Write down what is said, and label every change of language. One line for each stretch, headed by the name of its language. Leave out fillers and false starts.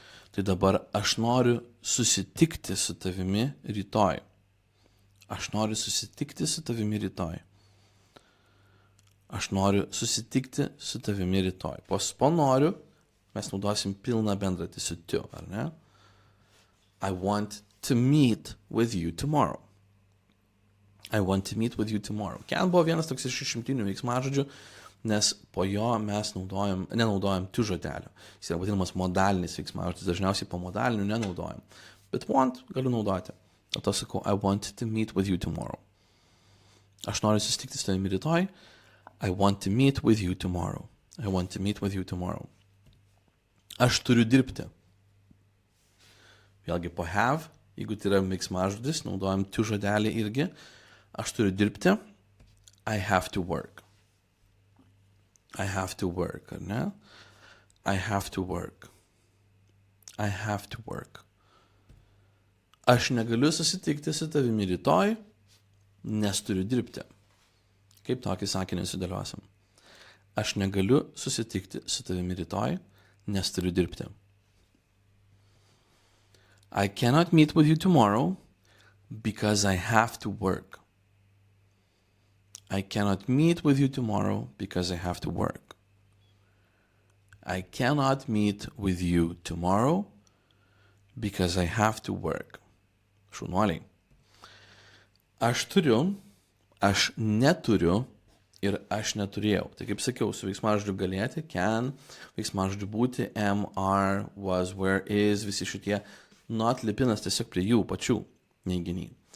Lithuanian: Tai dabar aš noriu susitikti su tavimi rytoj. Aš noriu susitikti su tavimi rytoj. Aš noriu susitikti su tavimi rytoj. Po noriu mes naudosim pilną bendratį su to, ar ne?
English: I want to meet with you tomorrow. I want to meet with you tomorrow.
Lithuanian: Can buvo vienas toks iš išimtinių veiksmažodžių, nes po jo mes nenaudojam to žodelio. Jis yra vadinamas modalinis veiksmažodis, dažniausiai po modalinių nenaudojam. Bet want galiu naudoti. O to sakau,
English: I want to meet with you tomorrow.
Lithuanian: Aš noriu susitikti su tavimi rytoj.
English: I want to meet with you tomorrow. I want to meet with you tomorrow.
Lithuanian: Aš turiu dirbti. Vėlgi po have, jeigu tai yra veiksmažodis, naudojam to žodelį irgi. Aš turiu dirbti.
English: I have to work. I have to work,
Lithuanian: ar ne?
English: I have to work. I have to work.
Lithuanian: Aš negaliu susitikti su tavimi rytoj, nes turiu dirbti. Kaip tokį sakinį sudėliosim? Aš negaliu susitikti su tavimi rytoj, nes turiu dirbti.
English: I cannot meet with you tomorrow because I have to work. I cannot meet with you tomorrow because I have to work. I cannot meet with you tomorrow because I have to work.
Lithuanian: Šaunuoliai. Aš turiu, aš neturiu ir aš neturėjau. Tai kaip sakiau, su veiksmažodžiu galėti, can, veiksmažodžiu būti, am, are, was, were, is, visi šitie not lipinas tiesiog prie jų pačių neiginiai.